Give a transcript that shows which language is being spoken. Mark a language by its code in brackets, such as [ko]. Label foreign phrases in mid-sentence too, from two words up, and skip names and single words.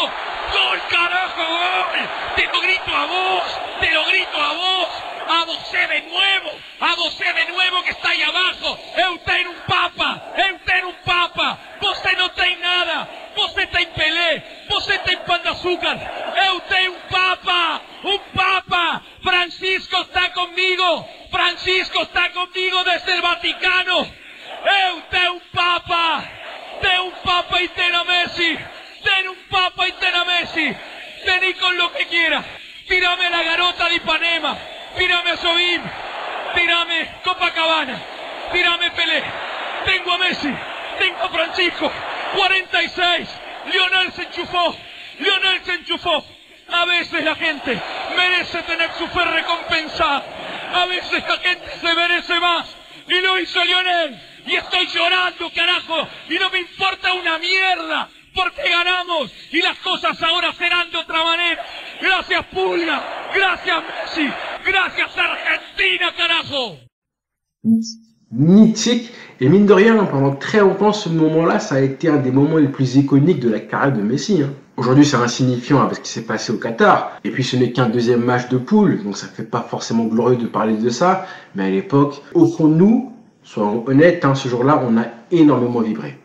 [es] ¡Gol, carajo, gol! ¡Te lo grito a vos! ¡Te lo grito a vos! ¡A você de nuevo que está ahí abajo! [pt] ¡Eu tenho [es] un papa! [pt] ¡Você no tem nada! ¡Você tem Pelé! ¡Você tem Pan de Açúcar! ¡Eu tenho [es] un papa! ¡Un papa! ¡Francisco está conmigo! ¡Francisco está conmigo desde el Vaticano! [pt] ¡Eu tenho [es] un papa! ¡Tenho un papa y ten a Messi! ¡Ten un papa y ten a Messi! ¡Vení con lo que quieras! ¡Tírame la garota de Ipanema! ¡Tírame a Sobim! ¡Tírame Copacabana! ¡Tírame Pelé! ¡Tengo a Messi! ¡Tengo a Francisco! 46. Lionel se enchufó. A veces la gente merece tener su fe recompensada. A veces la gente se merece más. Y lo hizo Lionel. Y estoy llorando, carajo. Y no me importa una mierda. Porque ganamos. Y las cosas ahora serán de otra manera. Gracias Pulga. Gracias Messi. Gracias Argentina, carajo. [fr] Mythique, et mine de rien, pendant très longtemps, ce moment-là, ça a été un des moments les plus iconiques de la carrière de Messi. Aujourd'hui, c'est insignifiant avec ce qui s'est passé au Qatar, et puis ce n'est qu'un deuxième match de poule, donc ça fait pas forcément glorieux de parler de ça, mais à l'époque, au fond de nous, soyons honnêtes, ce jour-là, on a énormément vibré.